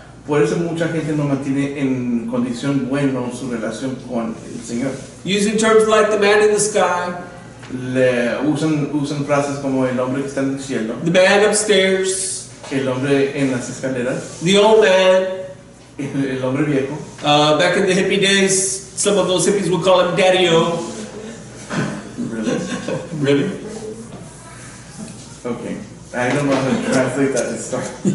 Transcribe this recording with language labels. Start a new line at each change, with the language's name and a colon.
Spanish: Por eso mucha gente no mantiene en condición buena su relación con el Señor.
English: Using terms like the man in the sky,
Spanish: Usan frases como el hombre que está en el cielo,
English: the man upstairs,
Spanish: el hombre en las escaleras,
English: the old man.
Spanish: el hombre viejo.
English: Back in the hippie days, some of those hippies would call him Daddy-O. Really? Really? Okay. I don't know how to translate that to start.